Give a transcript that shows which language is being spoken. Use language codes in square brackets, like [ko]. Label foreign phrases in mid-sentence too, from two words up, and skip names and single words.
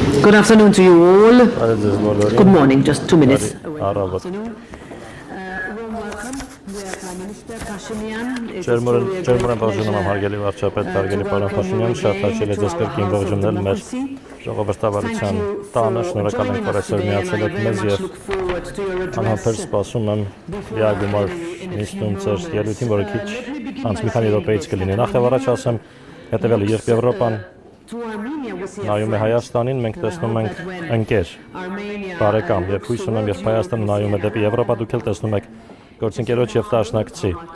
[en] Good afternoon to you all. Good morning, just 2 minutes. Warm welcome. We are Prime Minister Pashinyan. [hy] Ջերմորեն բաժանում եմ հարգելի վարչապետ, հարգելի պարոն Փաշինյան, շատ հաճելի է ձեզ կրկին ողջունել մեր ժողովրդավարության տանը, շնորհակալ ենք, որ այսօր միացել եք մեզ եւ անհամբեր սպասում եմ լիագումար նիստում ձեր ելույթին, որը քիչ անց մի քանի րոպեից կլինի։ Նախ եւ առաջ ասեմ հետեւյալը, երբ Եվրոպան նայում է Հայաստանին, մենք տեսնում ենք ընկեր, բարեկամ, եւ հույս ունեմ, երբ Հայաստանը նայում է դեպի Եվրոպա, դուք էլ տեսնում եք գործընկերոջ եւ դաշնակցի։